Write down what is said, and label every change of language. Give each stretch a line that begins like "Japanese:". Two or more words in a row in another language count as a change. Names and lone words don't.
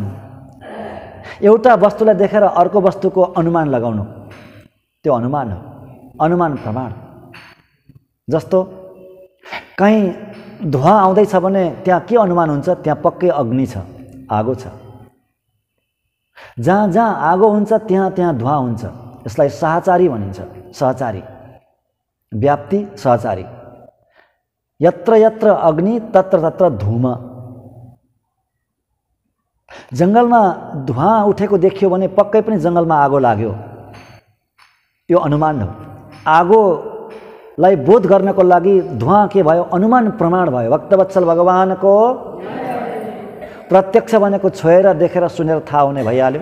Nepali: एउटा वस्तुलाई देखेर अर्को वस्तुको अनुमान लगाउनु, त्यो अनुमान हो, अनुमान प्रमाण। जस्तो कहीँ धुवा आउँदैछ भने त्यहाँ के अनुमान हुन्छ? त्यहाँ पक्कै अग्नि छ, आगो छ। जहाँ जहाँ आगो हुन्छ त्यहाँ त्यहाँ धुवा हुन्छ। यसलाई सहचारी भनिन्छ, सहचारी, व्याप्ति सहचारी।
Sanskrit: यत्र यत्र अग्नि तत्र तत्र धूम।
Nepali: जङ्गलमा धुवा उठेको देखियो भने पक्कै पनि जङ्गलमा आगो लाग्यो, यो अनुमान हो। आगोलाई बोध गर्नको लागि धुवा के भयो? अनुमान प्रमाण भयो। भक्तवत्सल भगवानको प्रत्यक्ष भनेको छोएर, देखेर, सुनेर थाहा हुने भइहाल्यो।